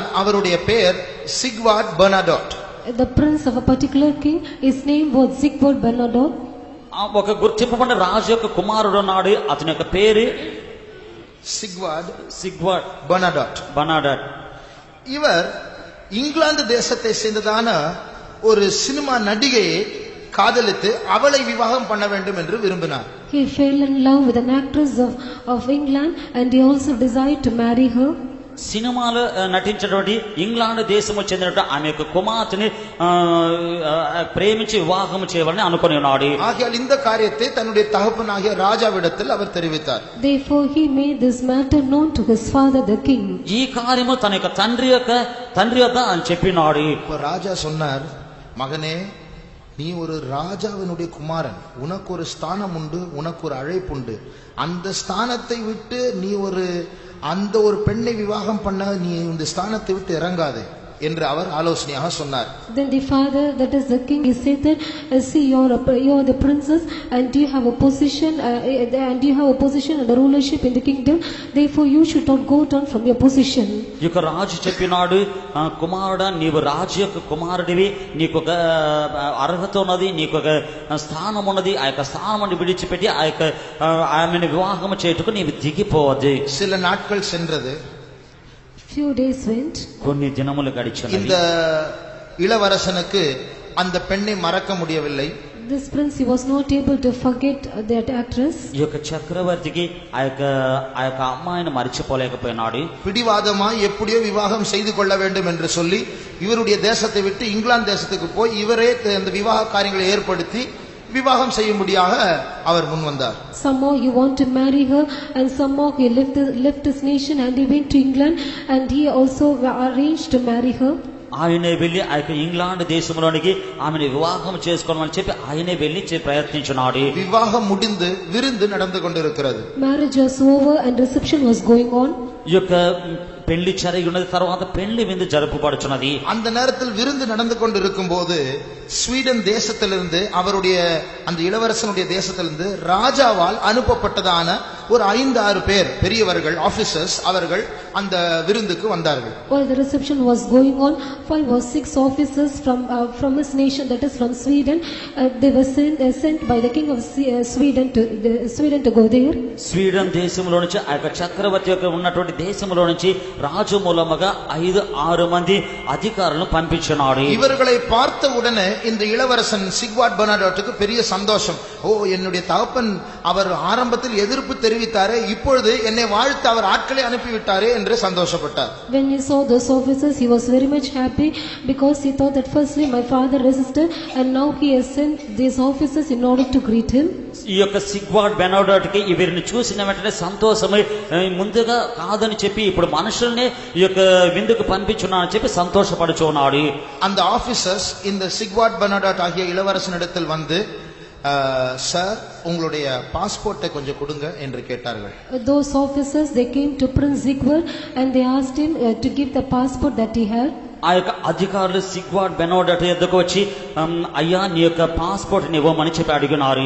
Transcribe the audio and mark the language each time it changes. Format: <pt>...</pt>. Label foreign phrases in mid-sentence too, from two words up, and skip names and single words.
<ta>அவருடைய பெயர் சிக்வார்ட் பெர்னாடோட்.</ta> <en>The prince of a particular king, his name was Sigvard Bernadotte.</en> <te>ఒక గుర్తింపబడిన రాజు యొక్క కుమారుడు ఉన్నాడు, అతని యొక్క పేరు సిగ్వార్డ్ బెర్నాడోట్.</te> <ta>இவர் இங்கிலாந்து தேசத்தை சேர்ந்ததான ஒரு சினிமா நடிகையை காதலித்து அவளை விவாகம் பண்ண வேண்டும் என்று விரும்பினார்.</ta> <en>He fell in love with an actress of England, and he also desired to marry her.</en> <te>సినిమాలో నటించినటువంటి ఇంగ్లాండ్ దేశము చెందినటువంటి ఆమె యొక్క కుమార్తెని ప్రేమించి వివాహం చేయాలని అనుకుని ఉన్నాడు.</te> <ta>ஆகையால் இந்த காரியத்தை தன்னுடைய தகப்பனாகிய ராஜாவிடத்தில் அவர் தெரிவித்தார்.</ta> <en>Therefore he made this matter known to his father the king.</en> <te>ఈ కార్యము తన యొక్క తండ్రి వద్ద అని చెప్పినాడు.</te> <ta>ராஜா சொன்னார், மகனே, நீ ஒரு ராஜாவினுடைய குமாரன், உனக்கு ஒரு ஸ்தானம் உண்டு, உனக்கு ஒரு அழைப்பு உண்டு. அந்த ஸ்தானத்தை விட்டு நீ அந்த ஒரு பெண்ணை விவாகம் பண்ண நீ இந்த ஸ்தானத்தை விட்டு இறங்காதே என்று அவர் ஆலோசனையாக சொன்னார்.</ta> <en>Then the father, that is the king, he said that, see, you are the princess and you have a position and a rulership in the kingdom. Therefore you should not go down from your position.</en> <te>ఇక రాజు చెప్పినాడు, కుమారుడా, నీవు రాజు యొక్క కుమారుడివి, నీకు ఒక అర్హత ఉన్నది, నీకు ఒక స్థానం ఉన్నది. ఆ యొక్క స్థానం విడిచిపెట్టి ఆ యొక్క ఆమెను వివాహం చేయుటకు నీవు దిగిపోవద్దు.</te> <ta>சில நாட்கள் சென்றது.</ta> <en>Few days went.</en> <te>కొన్ని దినములు గడిచినవి.</te> <ta>இந்த இளவரசனுக்கு அந்த பெண்ணை மறக்க முடியவில்லை.</ta> <en>This prince, he was not able to forget that actress.</en> <te>ఈ యొక్క చక్రవర్తికి ఆ యొక్క అమ్మాయిని మరిచిపోలేకపోయినాడు.</te> <ta>பிடிவாதமா எப்படியோ விவாகம் செய்து கொள்ள வேண்டும் என்று சொல்லி இவருடைய தேசத்தை விட்டு இங்கிலாந்து தேசத்துக்கு போய் இவரே அந்த விவாக காரியங்களை ஏற்படுத்தி விவாகம் செய்யும்படியாக அவர் முன் வந்தார்.</ta> <en>Somehow he wanted to marry her, and somehow he left his nation and he went to England, and he also arranged to marry her.</en> <te>ఆయనే వెళ్లి ఆ యొక్క ఇంగ్లాండ్ దేశంలోనికి ఆమెను వివాహం చేసుకోవాలని చెప్పి ఆయనే వెళ్లి ప్రయత్నించున్నాడు.</te> <ta>వివాహం முடிந்து విருந்து நடந்து கொண்டிருக்கிறது.</ta> <en>Marriage was over and reception was going on.</en> <te>ఈ యొక్క పెళ్లి జరిగి ఉన్నది, తర్వాత పెళ్లి విందు జరుపుబడుచున్నది.</te> <ta>அந்த நேரத்தில் விருந்து நடந்து கொண்டிருக்கும் போது ஸ்வீடன் தேசத்திலிருந்து அவருடைய அந்த இளவரசனுடைய தேசத்திலிருந்து ராஜாவால் அனுப்பப்பட்டதான ஒரு 5-6 பேர் பெரியவர்கள், ஆபீசர்ஸ், அவர்கள் அந்த விருந்துக்கு வந்தார்கள்.</ta> <en>While the reception was going on, 5 or 6 officers from his nation, that is from Sweden, they were sent by the king of Sweden to go there.</en> <te>స్వీడన్ దేశంలో నుంచి ఆ యొక్క చక్రవర్తి యొక్క ఉన్నటువంటి దేశంలో నుంచి రాజు మూలముగా 5-6 మంది అధికారులను పంపించినాడు.</te> <ta>இவர்களை பார்த்த உடனே இந்த இளவரசன் சிக்வார்ட் பெர்னார்டுக்கு பெரிய சந்தோஷம். ஓ, என்னுடைய தகப்பன் அவர் ஆரம்பத்தில் எதிர்ப்பு தெரிவித்தாரே, இப்பொழுது என்னை வாழ்த்து அவர் ஆட்களை அனுப்பிவிட்டாரே என்று சந்தோஷப்பட்டார்.</ta> <en>When he saw those officers, he was very much happy, because he thought that firstly my father resisted and now he has sent these officers in order to greet him.</en> <te>ఈ యొక్క సిగ్వార్డ్ బెర్నార్డుకి వీరిని చూసిన వెంటనే సంతోషమై ముందుగా కాదని చెప్పి ఇప్పుడు మనుషుల్ని ఈ యొక్క విందుకు పంపించున్నానని చెప్పి సంతోషపడుచున్నాడు.</te> <ta>அந்த ஆபீசர்ஸ் இந்த சிக்வார்ட் பெர்னார்டு ஆகிய இளவரசனிடத்தில் வந்து, சார், உங்களுடைய பாஸ்போர்ட்டை கொஞ்சம் கொடுங்க என்று கேட்டார்கள்.</ta> <en>Those officers, they came to Prince Sigvard and they asked him to give the passport that he had.</en> <te>ఆ యొక్క అధికారులు సిగ్వార్డ్ బెర్నార్డు ఎద్దకు వచ్చి, అయ్యా, నీ యొక్క పాస్పోర్ట్ ఇవ్వమని చెప్పి అడిగినారు.</te>